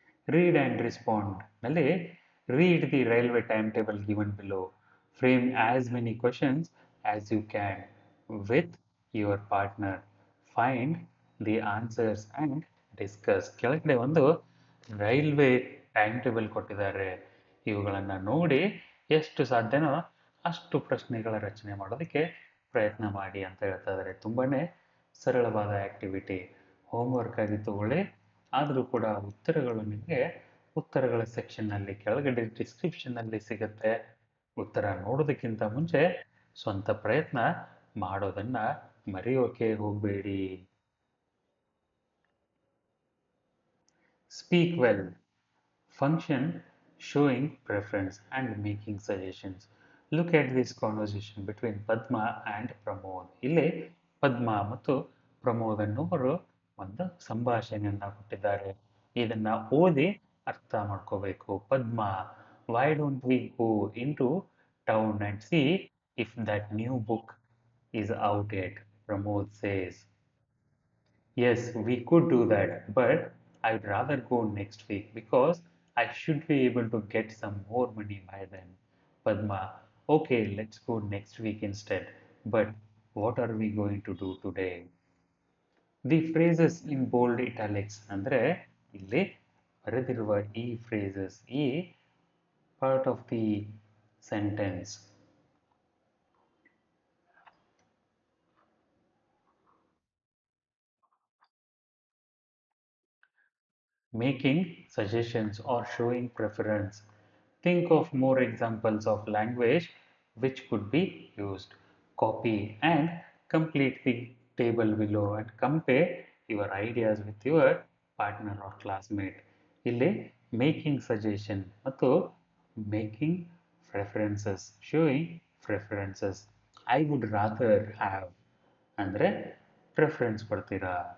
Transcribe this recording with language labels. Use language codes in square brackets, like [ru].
[en] Read and respond. ನಲ್ಲಿ read the railway timetable given below. Frame as many questions as you can with your partner. Find the answers and discuss. [kn] ಕೆಳಗಡೆ ಒಂದು railway time table ಕೊಟ್ಟಿದ್ದಾರೆ. ಇವುಗಳನ್ನು ನೋಡಿ ಎಷ್ಟು ಸಾಧ್ಯನೋ ಅಷ್ಟು ಪ್ರಶ್ನೆಗಳ ರಚನೆ ಮಾಡೋದಕ್ಕೆ ಪ್ರಯತ್ನ ಮಾಡಿ ಅಂತ ಹೇಳ್ತಾ ಇದ್ದಾರೆ. ತುಂಬಾನೇ ಸರಳವಾದ ಆಕ್ಟಿವಿಟಿ. ಹೋಮ್ವರ್ಕ್ ಆಗಿ ತಗೊಳ್ಳಿ. ಆದರೂ ಕೂಡ ಉತ್ತರಗಳು ನಿಮಗೆ ಉತ್ತರಗಳ ಸೆಕ್ಷನ್ನಲ್ಲಿ ಕೆಳಗಡೆ ಡಿಸ್ಕ್ರಿಪ್ಷನ್ನಲ್ಲಿ ಸಿಗುತ್ತೆ. ಉತ್ತರ ನೋಡೋದಕ್ಕಿಂತ ಮುಂಚೆ ಸ್ವಂತ ಪ್ರಯತ್ನ ಮಾಡೋದನ್ನ ಮರೆಯೋಕೆ ಹೋಗಬೇಡಿ. [en] Speak well. Function showing preference and making suggestions. Look at this conversation between Padma and Pramod. [kn] ಇಲ್ಲಿ ಪದ್ಮ ಮತ್ತು ಪ್ರಮೋದ್ ಅನ್ನೋರು ಒಂದು ಸಂಭಾಷಣೆಯನ್ನ ಕೊಟ್ಟಿದ್ದಾರೆ. ಇದನ್ನ ಓದಿ ಅರ್ಥ ಮಾಡ್ಕೋಬೇಕು. [en] Padma, why don't we go into town and see if that new book is out yet? Pramod says, yes, we could do that, but I'd rather go next week because I should be able to get some more money by then. Padma, okay, let's go next week instead. But what are we going to do today? The phrases in bold italics [kn] ಅಂದ್ರೆ ಇಲ್ಲಿ ಬರೆದಿರುವ ಈ [en] phrases, ಈ part of the sentence. Making suggestions or showing preference. Think of more examples of language which could be used. Copy and complete the table below and compare your ideas with your partner or classmate. ಇಲ್ಲಿ making suggestion ಮತ್ತು making preferences, showing preferences. I would rather have [kn] ಅಂದರೆ preference ಕೊಡ್ತೀರಾ.